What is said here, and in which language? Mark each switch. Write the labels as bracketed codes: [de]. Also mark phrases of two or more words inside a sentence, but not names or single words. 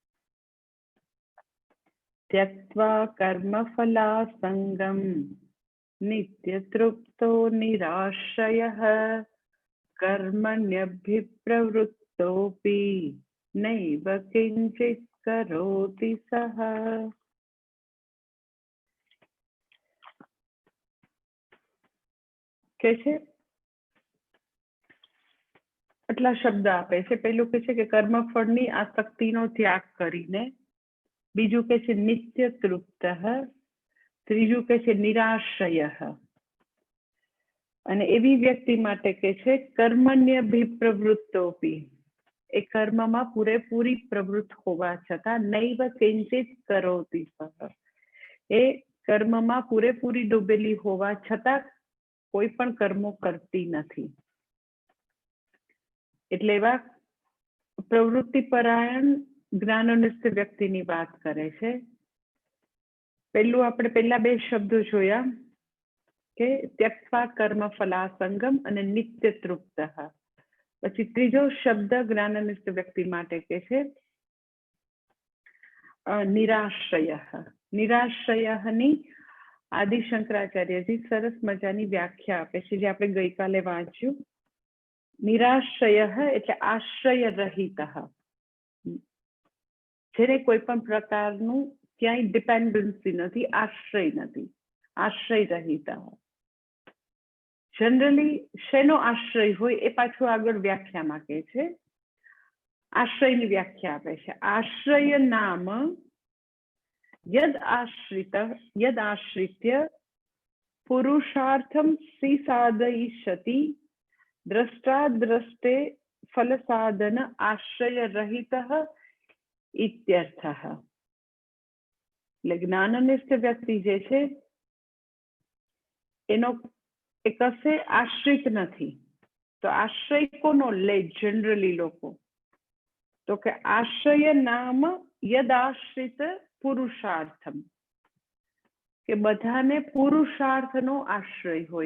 [sa] त्यक्त्वा कर्मफलासङ्गं नित्यतृप्तो निराश्रयः कर्मण्यभिप्रवृत्तोऽपि नैव किञ्चित् करोति सः। [gu] કે છે આટલા શબ્દ આપે છે। પહેલું કે છે કે કર્મફળની આસક્તિનો ત્યાગ કરીને, બીજું કે છે [sa] नित्य तृप्तः, [gu] ત્રીજું કે છે નિરાશ્રયઃ અને એવી વ્યક્તિ માટે કે છે કર્મण्यभिप्रवृत्तोऽपि એ કર્મમાં પૂરેપૂરી પ્રવૃત્ત હોવા છતાં [sa] નૈવ કિંચિત કરોતિ સહ [gu] એ કર્મમાં પૂરેપૂરી ડૂબેલી હોવા છતાં કોઈ પણ કર્મો કરતી નથી. એટલે એવા પ્રવૃત્તિપરાયણ જ્ઞાનનિષ્ઠ વ્યક્તિની વાત કરે છે. પહેલું આપણે પહેલા બે શબ્દો જોયા કે [sa] त्यक्त्वा कर्मफलासंगम [gu] અને [sa] નિત્ય તૃપ્તઃ. [gu] પછી ત્રીજો શબ્દ જ્ઞાનનિષ્ઠ વ્યક્તિ માટે કે છે નિરાશ્રયઃ. નિરાશ્રયઃની આદિ શંકરાચાર્યજી સરસ મજાની વ્યાખ્યા આપે છે, જે આપણે ગઈકાલે વાંચ્યું. નિરાશ્રયઃ એટલે આશ્રય રહિતઃ, જેને કોઈ પણ પ્રકારનું ક્યાંય ડિપેન્ડન્સી નથી, આશ્રય નથી, આશ્રય રહિતઃ. જનરલી શેનો આશ્રય હોય એ પાછું આગળ વ્યાખ્યામાં કે છે આશ્રયની વ્યાખ્યા આપે છે। [sa] आश्रय नाम यद आश्रित्य पुरुषार्थं सिसाधयिष्यति द्रष्टाद्रष्टे फलसाधन आश्रय रहितः इत्यर्थः। [gu] એટલે જ્ઞાનનિષ્ઠ વ્યક્તિ જે છે એનો કશે આશ્રિત નથી, તો આશ્રય કોનો લે જનરલી લોકો? તો કે [sa] આશ્રય નામ યદાશ્રિત પુરુષાર્થમ, [gu] કે બધાને પુરુષાર્થનો આશ્રય હોય.